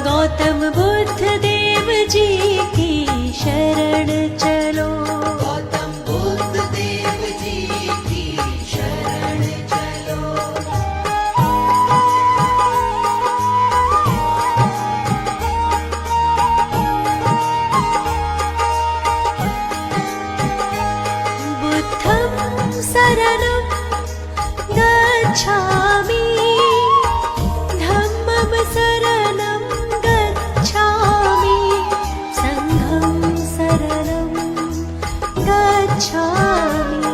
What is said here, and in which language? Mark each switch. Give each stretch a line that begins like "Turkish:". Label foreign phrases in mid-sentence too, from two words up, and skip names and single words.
Hindi: गौतम बुद्ध देव जी की शरण चलो। गौतम बुद्ध देव जी की शरण चलो।
Pali: बुद्धं शरणं गच्छामि, धम्मं शरणं गच्छामि, संघं शरणं गच्छामि।